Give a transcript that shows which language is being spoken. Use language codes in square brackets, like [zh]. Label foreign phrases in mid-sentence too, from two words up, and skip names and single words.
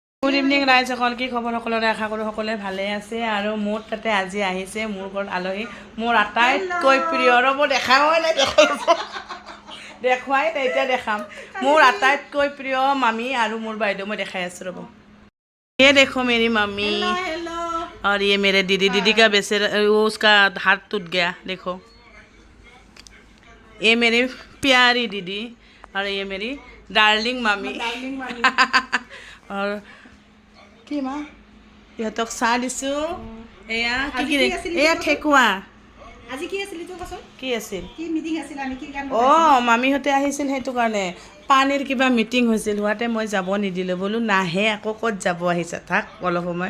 [en] good evening [as] ৰাইজ সকল, কি খবৰ সকলোৰে? আশা কৰোঁ সকলোৱে ভালে আছে। আৰু মোৰ তাতে আজি আহিছে মোৰ ঘৰত আলহী, মোৰ আটাইতকৈ প্ৰিয়। ৰ'ব দেখাবই নাই, দেখুৱাই নাই, এতিয়া দেখাম। মোৰ আটাইতকৈ প্ৰিয় মামী আৰু মোৰ বাইদেউ, মই দেখাই আছোঁ ৰ'ব। [hi] ये देखो मेरी मम्मी और ये मेरे दीदी। दीदी का बेचारा वो उसका हाथ टूट गया, देखो। ये मेरी प्यारी दीदी और ये मेरी डार्लिंग मामी। [as] और কি মা ইহঁতক চাহ দিছোঁ। এয়া কি এয়া ঠেকুৱা। আজি কি আছিল এইটো কচোন? কি আছিল? কি মিটিং আছিল? আমি কি কাম অঁ, মামীহঁতে আহিছিল, সেইটো কাৰণে পানীৰ কিবা মিটিং হৈছিল। হোৱাতে মই যাব নিদিলোঁ, বোলো নাহে আকৌ ক'ত যাব, আহিছে থাক অলপ সময়।